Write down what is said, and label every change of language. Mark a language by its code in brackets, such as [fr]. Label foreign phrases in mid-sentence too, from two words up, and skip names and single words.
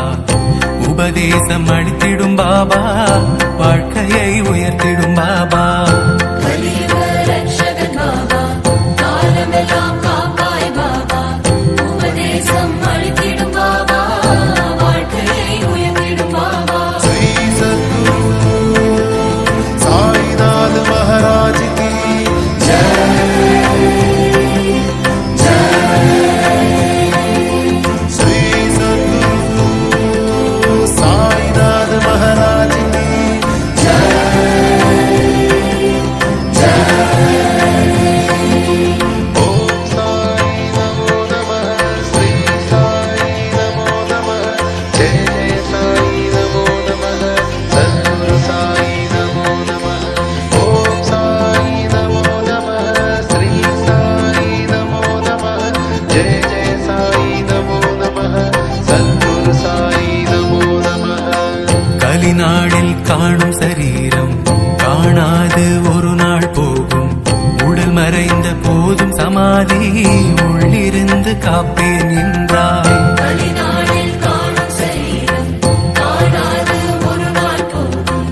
[ta] உபதேசம் அளித்திடும் பாபா வாழ்க்கையை உயர்த்திடும் பாபா. கலியுக ரக்ஷகன் பாபா காலமெல்லாம் காப்பாய் பாபா. உபதேசம் அளித்திடும் பாபா வாழ்க்கையை உயர்த்திடும் பாபா. [hi] श्री सद्गुरु साईनाथ महाराज की जय श्री सद्गुरु साईनाथ महाराज की [sa] ओम साई नमो नमः श्री साई नमो नमः जय जय साई नमो नमः सद्गुरु साई नमो नमः ओम साई नमो नमः श्री साई नमो नमः जय जय साई नमो नमः सद्गुरु साई नमो नमः [ta] கலிநாளில் காணும் சரீரம் காணாது ஒரு நாள் போகும். உடல் மறைந்த போதும் சமாதி உள்ளிருந்து காப்பேன் என்றாய். கலிநாளில் காணும் சரீரம் காணாது ஒரு நாள் போகும்.